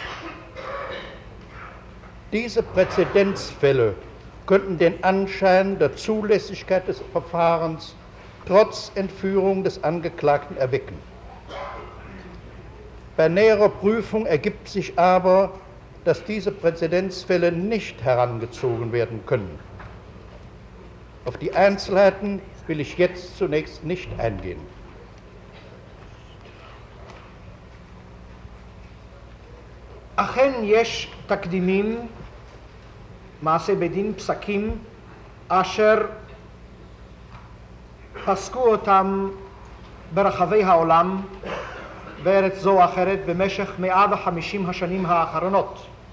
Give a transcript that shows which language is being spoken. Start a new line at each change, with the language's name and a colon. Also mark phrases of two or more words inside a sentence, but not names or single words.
German: Diese Präzedenzfälle könnten den Anschein der Zulässigkeit des Verfahrens trotz Entführung des Angeklagten erwecken. Bei näherer Prüfung ergibt sich aber, dass diese Präzedenzfälle nicht herangezogen werden können. Auf die Einzelheiten will ich jetzt zunächst nicht eingehen.
Hebrew: אכן יש תקדימים, מעשה בדין, פסקים, אשר פסקו אותם ברחבי העולם, בארץ זו או אחרת, במשך 150 השנים האחרונות.